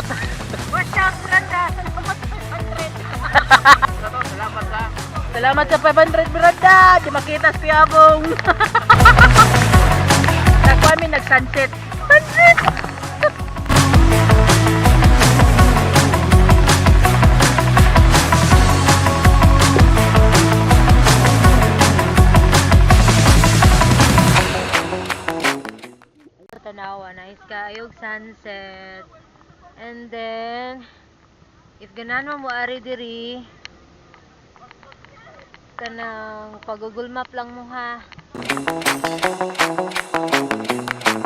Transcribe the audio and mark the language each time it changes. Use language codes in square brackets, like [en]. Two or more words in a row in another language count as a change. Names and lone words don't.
[en] Wash out, Branda. [ceb] Salamat sa 500, Branda. Di makita si Piabong. Nagkami nag-sunset. Sunset! Tanawa, nice kaayog sunset. And then if ganan mo ari diri kanang pag-Google Map lang mo ha.